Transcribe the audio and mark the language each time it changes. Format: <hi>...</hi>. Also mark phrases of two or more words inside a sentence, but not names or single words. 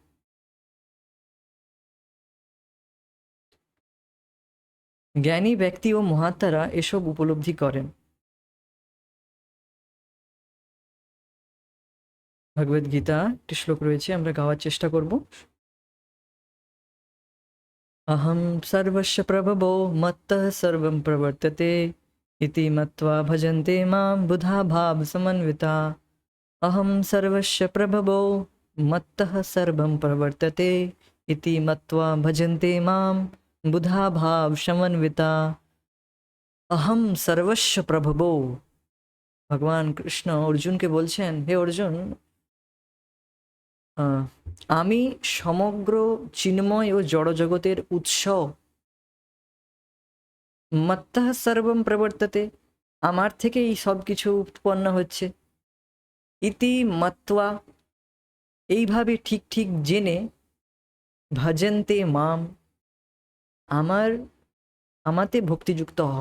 <bn>জ্ঞানী ব্যক্তি ও মহাত্মারা এসব উপলব্ধি করেন। ভগবদ গীতা একটি শ্লোক রয়েছে, আমরা গাওয়ার চেষ্টা করব।</bn> <sa>अहं सर्वस्य प्रभवो मत्तः सर्वं प्रवर्तते इति मत्वा भजन्ते मां बुधा भाव समन्विता। अहं सर्वस्य प्रभवो मत्तः सर्वं प्रवर्तते इति मत्वा भजन्ते मां बुधा भाव समन्विता। अहं सर्वस्य प्रभवो।</sa> <bn>ভগবান কৃষ্ণ অর্জুন কে বলছেন, হে অর্জুন, আমি সমগ্র চিন্ময় ও জড়জগতের উৎস।</bn> <sa>মত্তঃ সর্বম প্রবর্ততে,</sa> <bn>আমার থেকেই সব কিছু উৎপন্ন হচ্ছে।</bn> <sa>ইতি মত্বা,</sa> <bn>এইভাবে ঠিক ঠিক জেনে,</bn> <sa>ভজন্তে মাম,</sa> <bn>আমাতে ভক্তিযুক্ত হও।</bn>